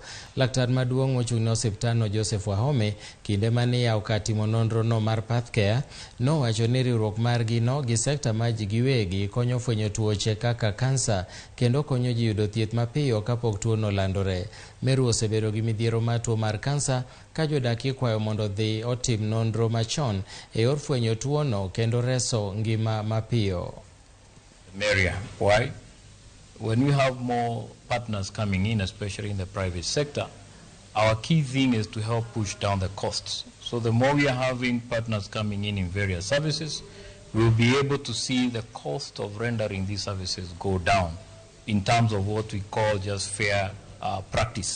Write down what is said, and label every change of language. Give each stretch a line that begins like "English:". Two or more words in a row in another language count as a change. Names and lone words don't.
Luo (Kenya and Tanzania): Laktar maduong' mochung' ne osiptalno Joseph Wahome kinde mane yawo kar timo nonro no mar Pathcare nowacho ni riwruok margino gi sekta ma giwegi konyo fwenyo tuoche kaka kansa kendo konyo ji yudo thieth mapiyo kapok tuono landore. Meru osebedo gi midhiero mar tuo mar kansa ka jodak ikwayo mondo dhi otim nonro machon e yor fwenyo tuono kendo reso ngima mapiyo.
English: Why? When we have more partners coming in, especially in the private sector, our key thing is to help push down the costs. So the more we are having partners coming in various services, we'll be able to see the cost of rendering these services go down in terms of what we call just fair practice.